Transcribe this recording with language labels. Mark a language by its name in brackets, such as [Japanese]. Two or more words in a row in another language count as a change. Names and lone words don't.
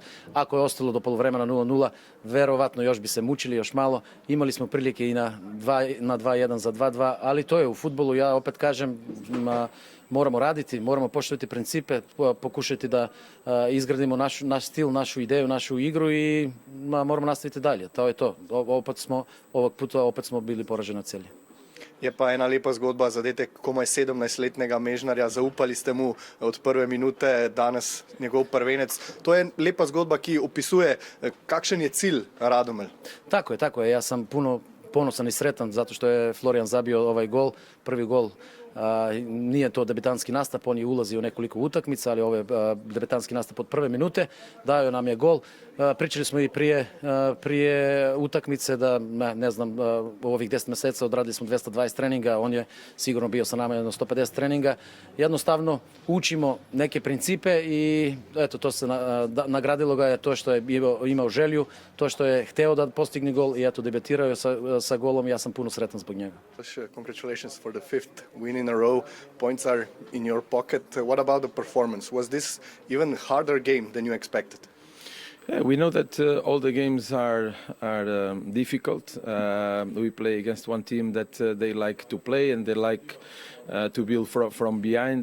[Serbian] Ako je ostalo do poluvremena 0-0, verovatno još bi se mučili još malo, imali smo prilike i na 2-1 za 2-2, ali to je u fudbalu, ja opet kažem, moramo raditi, moramo poštovati principe, pokušati da izgradimo naš stil, našu ideju, našu igru i moramo nastaviti dalje. To je to. Ovog puta opet smo bili poraženi na celje. [Slovenian] Je pa ena lepa zgodba, zadetek komaj 17-letnega Mežnarja, zaupali ste mu od prve minute, danes njegov prvenec. To je lepa zgodba, ki opisuje, kakšen je cilj Radomelj. [Croatian] Tako je. Ja sam puno ponosan i sretan zato što je Florian zabio ovaj gol, prvi gol. Nije to debitanski nastup, on je ulazio u nekoliko utakmica, ali ovo je debitanski nastup od prve minute, dao nam je gol. Pričali smo i prije utakmice da, ne znam, u ovih 10 mjeseca odradili smo 220 treninga, on je sigurno bio sa nama jedno 150 treninga. Jednostavno učimo neke principe i eto, to se nagradilo ga je to što je imao želju, to što je hteo da postigne gol i eto, debitirao je sa golom i ja sam puno sretan zbog njega. [English] Congratulations for the 5th win in a row. Points are in your pocket. What about the performance? Was this even harder game than you expected? Yeah, we know that all the games are difficult. We play against one team that they like to play and they like to build from behind.